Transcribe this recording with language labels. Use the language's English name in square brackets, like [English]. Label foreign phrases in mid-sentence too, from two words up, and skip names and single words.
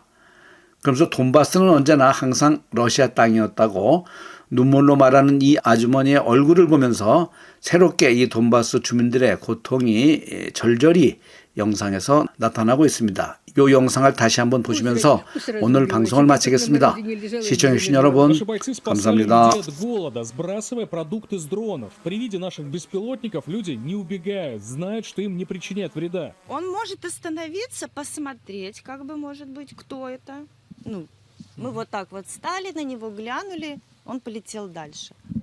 [Korean] 그러면서 돈바스는 언제나 항상 러시아 땅이었다고 눈물로 말하는 이 아주머니의 얼굴을 보면서 새롭게 이 돈바스 주민들의 고통이 절절히 영상에서 나타나고 있습니다. 이 영상을 다시 한번 보시면서 오늘 방송을 마치겠습니다. 시청해주신 여러분 감사합니다. [Russian] Он может остановиться, посмотреть, как бы, может быть, кто это. Ну, мы вот так вот стали, на него глянули, он полетел дальше.